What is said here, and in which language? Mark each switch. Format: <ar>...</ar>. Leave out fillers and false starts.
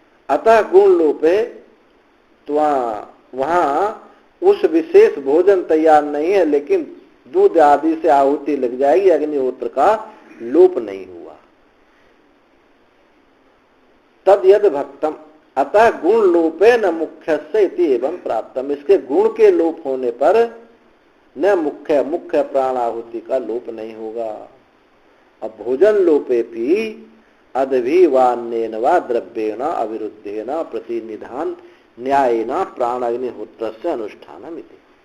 <sa>अतः गुण लोपे,</sa> <hi>तो वहां उस विशेष भोजन तैयार नहीं है लेकिन दूध आदि से आहुति लग जाएगी, अग्निहोत्र का लोप नहीं हुआ।</hi> <sa>तद यद भक्तम अतः गुण लोपे न मुख्यस्य इति एवं प्राप्तम।</sa> <hi>इसके गुण के लोप होने पर न मुख्य प्राण आहुति का लोप नहीं होगा।</hi> <sa>अब भोजन लोपे भी अदभिवान्येन वा द्रव्येण अविरुद्धेन प्रतिनिधान न्यायेन प्राण अग्निहोत्र से अनुष्ठानम इति।</sa>